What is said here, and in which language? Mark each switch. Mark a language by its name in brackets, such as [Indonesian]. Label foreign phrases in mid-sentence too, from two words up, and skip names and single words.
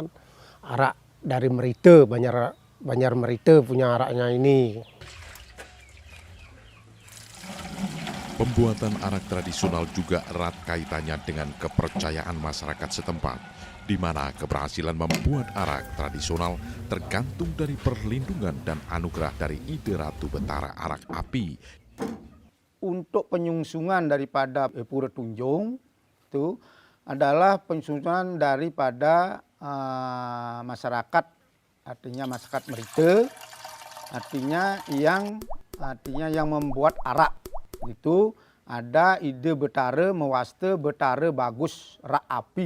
[Indonesian] Arak dari Merite, Banjar Merite punya araknya ini. Pembuatan arak tradisional juga erat kaitannya dengan kepercayaan masyarakat setempat, di mana keberhasilan membuat arak tradisional tergantung dari perlindungan dan anugerah dari Ide Ratu Betara Arak Api. Untuk penyungsungan daripada Pura Tunjung itu adalah penyungsungan daripada masyarakat, artinya masyarakat Merite, artinya yang membuat arak. Itu ada ide betara mewaste betara bagus rak api.